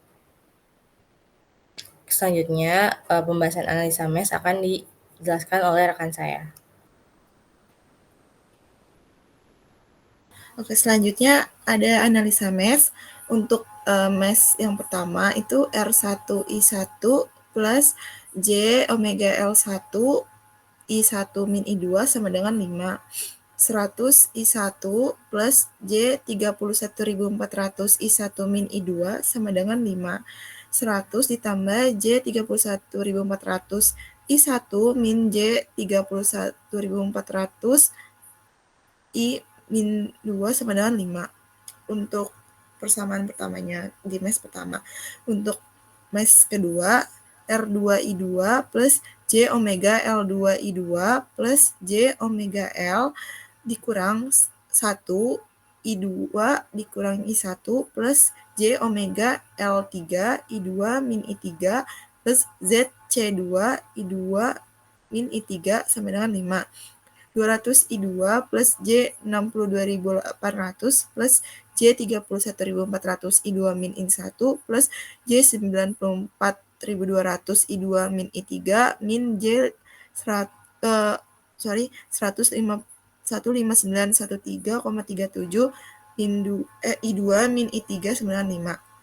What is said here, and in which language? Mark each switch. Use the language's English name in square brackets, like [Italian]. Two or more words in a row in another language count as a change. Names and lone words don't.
[Indonesian] Selanjutnya pembahasan analisa MES akan dijelaskan oleh rekan saya. Oke, selanjutnya ada analisa MES. Untuk MES yang pertama itu R1I1 plus J omega L1 I1 min I2 sama dengan 5. 100 I1 plus J 31.400 I1 min I2 sama dengan 5. 100 ditambah J 31.400 I1 min J 31.400 I min 2 sama dengan 5. Untuk persamaan pertamanya di MES pertama. Untuk MES kedua, R2I2 plus J omega L2I2 plus J omega L dikurang 1 I2 dikurang I1 plus J omega L3 I2 min I3 plus ZC2 I2 min I3 sama dengan 5. 200i2 plus J 62.800 plus J 31.400 I2 min in1 plus J 94.200 I2 min I3 min J 15913,37 I2 min I3 95.